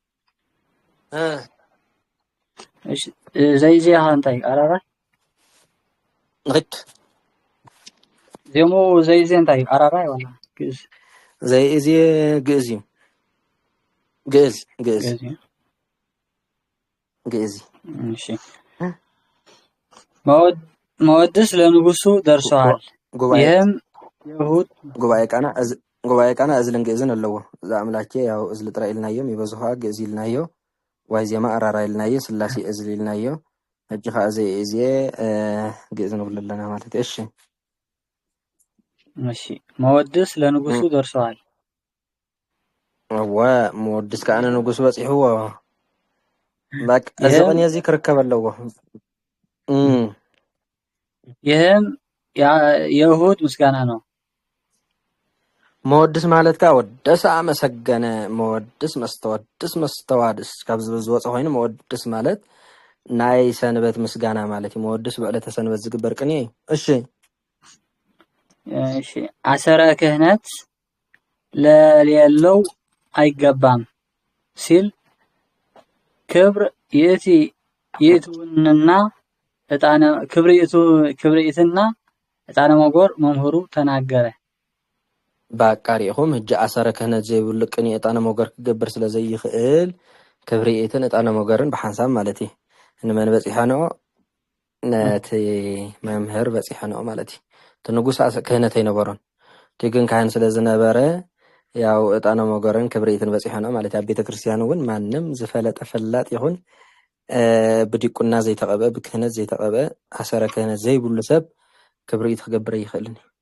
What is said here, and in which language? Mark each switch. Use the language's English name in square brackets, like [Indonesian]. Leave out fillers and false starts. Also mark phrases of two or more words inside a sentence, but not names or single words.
[Tigrinya] እሺ ዘይዜ አንታይ አራራይ ንክት ደሞ ዘይዜ እንታይ አራራይ ወላ ግዕዝ ዘይዜ ግዕዝ እዩ ግዕዝ [Amharic] እሺ መወድስ ለንጉሱ ደርሰዋል ይህም ይሁድ [Tigrinya] ጉባኤ ቃና እዝልን ግዕዝን ኣለዎ እዛ አምላኬ ያው እዝሊ ጥራ ኢልናዮም ይበዝሖ ግዕዝ ኢልናዮ ዋዜማ አራራይ ኢልናዮ ስላሴ እዝሊ ኢልናዮ ሕጂ ከዓ ዘይዜ ግዕዝ ንብሎ ኣለና ማለት እዩ [Amharic] እሺ መወድስ ለንጉሱ ደርሰዋል [Tigrinya] መወድስ ከዓ ንጉሱ በጽሕዎ በቃ እዚ ቅኔ እዚ ክርከብ ኣለዎ [Amharic] ይህም የእሁድ ምስጋና ነው [Tigrinya] መወድስ ማለት ከዓ ወደስ አመሰገነ መወድስ መስተዋድስ ካብ ዝወፀ ኮይኑ መወድስ ማለት ናይ ሰንበት ምስጋና ማለት እዩ መወድስ በዕለተ ሰንበት ዝግበር ቅኔ እሺ [Amharic] አሰረ ክህነት ለሌለው አይገባም ሲል [Geez] ክብር ይእቱንና እጣነ ክብርኢትና እጣነ መጎር [Amharic] መምህሩ ተናገረ [Tigrinya] ባቃሪኹም ሕጂ አሰረ ክህነት ዘይብሉ ቅኔ እጣነ መጎር ክገብር ስለ ዘይኽእል ክብርኢትን እጣነ መጎርን ብሓንሳብ ማለት እዩ ንመን በፂሐንኦ ነቲ መምህር በፂሐንኦ ማለት እዩ እቲ ንጉስ ክህነት ኣይነበሮን እቲ ግን ካህን ስለ ዝነበረ ያው እጣነ መጎርን ክብርኢትን በፂሐንኦ ማለት እዩ ኣብ ቤተ ክርስቲያን እውን ማንም ዝፈለጠ ፈላጥ ይኹን ብዲቁና ዘይተቐበ ብክህነት ዘይተቐበ አሰረ ክህነት ዘይብሉ ሰብ ክብርኢት ክገብር ይኽእልን